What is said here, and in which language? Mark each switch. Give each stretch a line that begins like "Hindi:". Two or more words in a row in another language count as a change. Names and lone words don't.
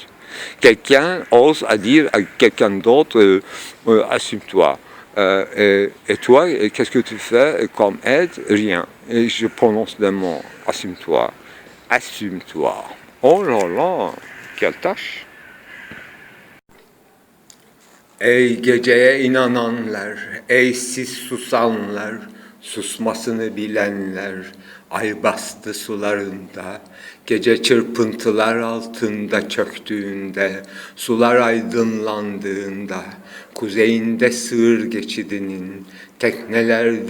French: Quelqu'un ose à dire à quelqu'un d'autre, assume-toi. Et toi, qu'est-ce que tu fais comme aide? Rien. Et je prononce le mot, assume-toi. Assume-toi. Oh là là, quelle tâche!
Turkish: Ey geceye inananlar, ey siz susanlar, susmasını bilenler, ay bastı sularında, gece çırpıntılar altında çöktüğünde, sular aydınlandığında, kuzeyinde sığır geçidinin, tekneler